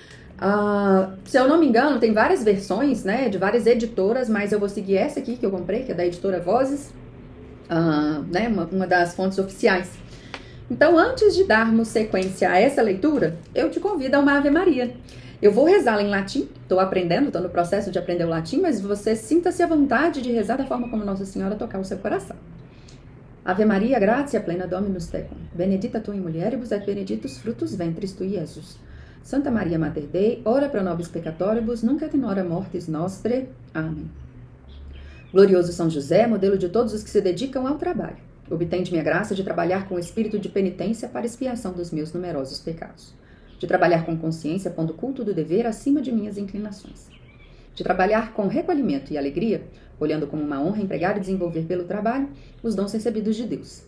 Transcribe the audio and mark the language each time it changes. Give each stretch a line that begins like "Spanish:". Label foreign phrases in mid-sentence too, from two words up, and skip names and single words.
Portuguese: Se eu não me engano, tem várias versões, né, de várias editoras, mas eu vou seguir essa aqui que eu comprei, que é da editora Vozes, né, uma das fontes oficiais. Então, antes de darmos sequência a essa leitura, eu te convido a uma Ave Maria. Eu vou rezá-la em latim, estou aprendendo, estou no processo de aprender o latim, mas você sinta-se à vontade de rezar da forma como Nossa Senhora tocar o seu coração.
Latin: Ave Maria, gratia plena Dominus tecum, benedicta tu in mulieribus et benedictus fructus ventris tui, Iesus. Santa Maria Mater Dei, ora pro nobis peccatoribus, nunc et in hora mortis nostre.
Portuguese: Amém. Glorioso São José, modelo de todos os que se dedicam ao trabalho, obtende-me a graça de trabalhar com espírito de penitência para expiação dos meus numerosos pecados. De trabalhar com consciência, pondo o culto do dever acima de minhas inclinações. De trabalhar com recolhimento e alegria, olhando como uma honra empregar e desenvolver pelo trabalho os dons recebidos de Deus.